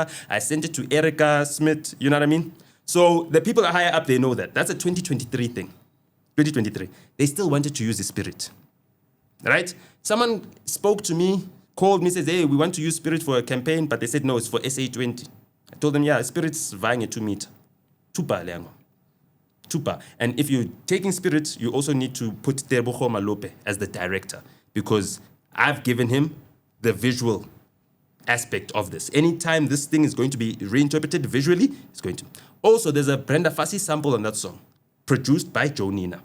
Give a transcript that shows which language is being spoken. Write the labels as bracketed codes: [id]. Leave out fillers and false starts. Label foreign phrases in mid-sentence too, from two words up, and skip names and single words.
[en] I sent it to Erica Smith. You know what I mean? So the people higher up, they know that. That's a 2023 thing. 2023. They still wanted to use the Spirit. Right? Someone spoke to me, called me, says, hey, we want to use Spirit for a campaign, but they said, no, it's for SA20. I told them, yeah, Spirit's vying a 2 meter. Tupa, Leango. Tupa. And if you're taking Spirit, you also need to put Terbucho Malope as the director because I've given him the visual aspect of this. Anytime this thing is going to be reinterpreted visually, it's going to. Also, there's a Brenda Fassie sample on that song, produced by Joe Nina.